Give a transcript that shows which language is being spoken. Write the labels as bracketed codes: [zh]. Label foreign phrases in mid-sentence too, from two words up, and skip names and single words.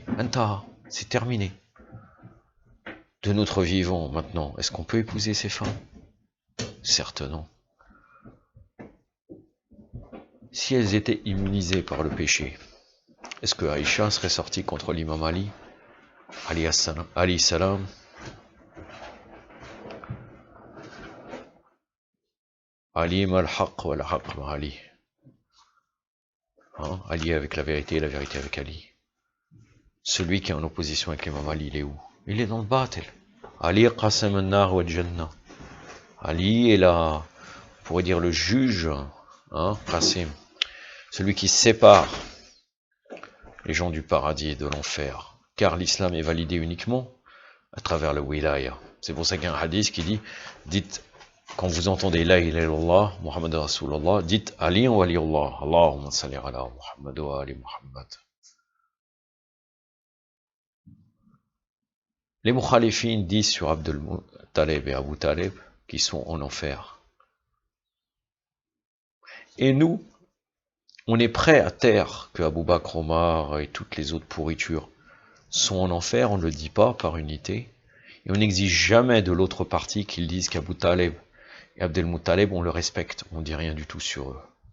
[fr] Anta, c'est terminé. De notre vivant maintenant, est-ce qu'on peut épouser ces femmes? Certes non. Si elles étaient immunisées par le péché, est-ce que Aïcha serait sortie contre l'imam Ali, [ar] عليه السلام? علي مع الحق و الحق مع علي. [fr] Ali avec la vérité et la vérité avec Ali. Celui qui est en opposition avec l'imam Ali, il est où? Il est dans le batil. [ar] علي قسم النار والجنة. [fr] Ali est là, on pourrait dire le juge, qasim. Celui qui sépare les gens du paradis et de l'enfer. Car l'islam est validé uniquement à travers le wilaya. C'est pour ça qu'il y a un hadith qui dit, dites, quand vous entendez [ar] لا إله إلا الله، محمد رسول الله, [fr] dites [ar] علي و ولي الله، اللهم صل على محمد وآل محمد. [fr] Les mukhalifines disent sur Abdul Talib et Abu Talib qu'ils sont en enfer. Et nous, on est prêt à taire que Abu Bakr, Omar et toutes les autres pourritures sont en enfer, on ne le dit pas par unité, et on n'exige jamais de l'autre partie qu'ils disent qu'Abu Talib et Abdel Muttalib, on le respecte, on ne dit rien du tout sur eux.